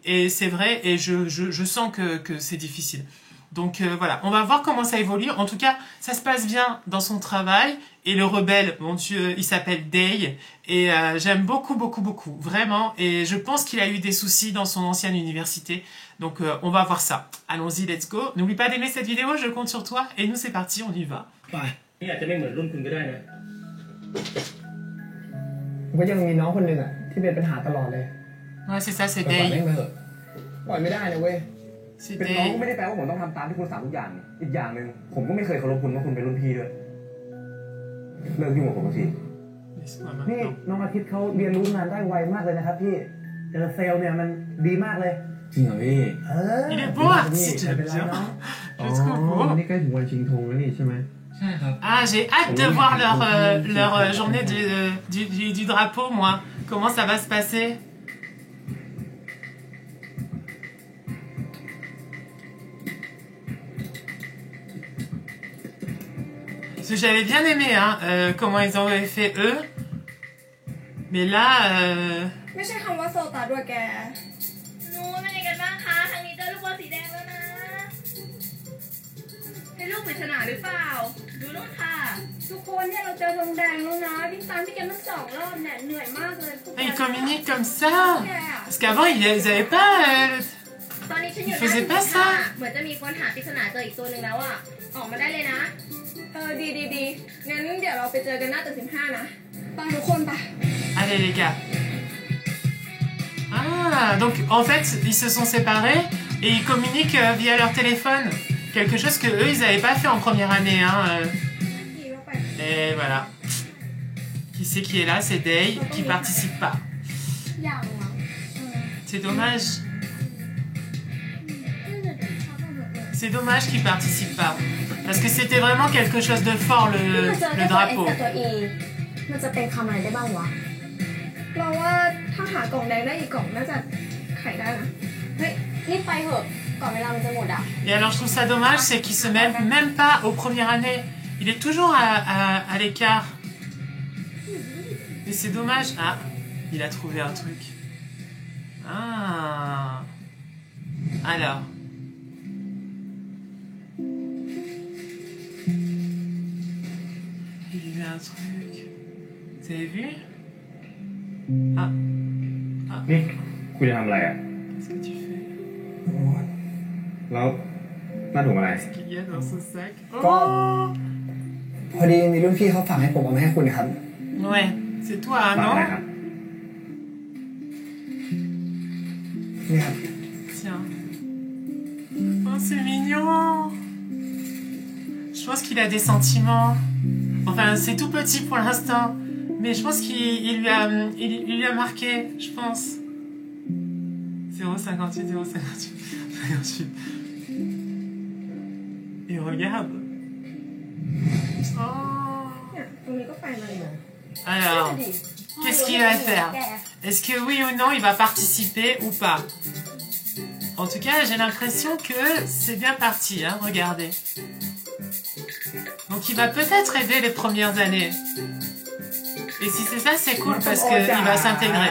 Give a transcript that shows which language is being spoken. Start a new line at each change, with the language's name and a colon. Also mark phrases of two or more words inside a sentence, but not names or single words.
French: Et c'est vrai, et je sens que c'est difficile. Donc voilà, on va voir comment ça évolue. En tout cas, ça se passe bien dans son travail. Et le rebelle, mon Dieu, il s'appelle Day. Et j'aime beaucoup, vraiment. Et je pense qu'il a eu des soucis dans son ancienne université. Donc on va voir ça. Allons-y,
English: let's go.
French: N'oublie pas d'aimer cette vidéo, je compte sur toi. Et nous, c'est parti, on y va. Ouais, c'est ça, c'est Day.
Thai: เป็นน้องก็ไม่ได้แปลว่าผมต้องทำตามที่คุณสั่งทุกอย่างอีกอย่างนึงผมก็ไม่เคยเคารพคุณว่าคุณเป็นรุ่นพี่ด้วยเลิกยุ่งกับผมสักทีนี่น้องอาทิตย์เขาเรียนรู้งานได้ไวมากเลยนะครับพี่เจอเซลล์เนี่ยมันดีมากเลยจริงเหรอพี่
French: Il est beau Artit, j'aime bien. Je trouve beau.
Thai: นี่ใกล้ถึงวันชิงธงแล้วนี่ใช่ไหมใช่ครับ
French: Ah, j'ai hâte de voir leur journée du drapeau, moi. Comment ça va se passer? Parce que j'avais bien aimé comment ils ont fait eux. Mais là...
Thai: ไม่ใช่คำว่าโซตาด้วยแกหนูเป็นยังไงกันบ้างคะทางนี้เจอลูกบอลสีแดงแล้วนะเป็นลูกปริศนาหรือเปล่าดูนู่นค่ะทุกคนเนี่ยเราเจอธงแดงแล้วนะวิ่งตามพี่แกมา2 รอบเนี่ยเหนื่อยมากเลย
French: Ils communiquent comme ça. Parce qu'avant ils avaient pas...
Thai: ตอนนี้ฉันอยู่หน้าถึง15เหมือนจะมีคนหาปริศนาเจออีกตัวหนึ่งแล้วอ่ะออกมาได้เลยนะดีงั้นเดี๋ยวเราไปเจอกันหน้าตึก15นะไปทุกคนไป
French: Allez les gars. Ah, donc en fait ils se sont séparés et ils communiquent via leur téléphone. Quelque chose que eux ils n'avaient pas fait en première année. Et voilà. Qui c'est qui est là? C'est Day qui participe pas. C'est dommage. C'est dommage qu'il participe pas. Parce que c'était vraiment quelque chose de fort, le drapeau.
Thai: มันจะเป็นคำอะไรได้บ้างวะเราว่าถ้าหากล่องแดงได้อีกกล่องน่าจะไขได้นะเฮ้ยรีบไปเถอะก่อนเวลามันจะหมดอ่ะ
French: Et alors je trouve ça dommage, c'est qu'il se mêle même pas aux premières années. Il est toujours à l'écart. Et c'est dommage. Ah, il a trouvé un truc. Ah. Alors. Il y a eu un truc. Vous avez vu? Ah.
Thai: นี่คุณจะทำอะไรอ่ะ
French: Qu'est-ce que tu fais?
Thai: แล้วน่าถุงอะไร
French: Qu'est-ce qu'il y a dans ce sac?
Thai: ก็ Oh! พอดีมีรุ่นพี่เขาฝากให้ผมเอามาให้คุณครับ
French: Ouais, c'est toi,
Thai: ฝาก
French: non?
Thai: อะไรครับ นี่ครับ
French: Tiens. Oh, c'est mignon! Je pense qu'il a des sentiments. Enfin, c'est tout petit pour l'instant. Mais je pense qu'il lui a marqué, je pense. 0,58, 0,58. Et regarde. Oh.
Thai: ตรงนี้ก็ไปมาเลย
French: Alors, qu'est-ce qu'il va faire? Est-ce que oui ou non, il va participer ou pas? En tout cas, j'ai l'impression que c'est bien parti, hein, regardez. Donc il va peut-être aider les premières années. Et si c'est ça, c'est cool parce qu'il va s'intégrer.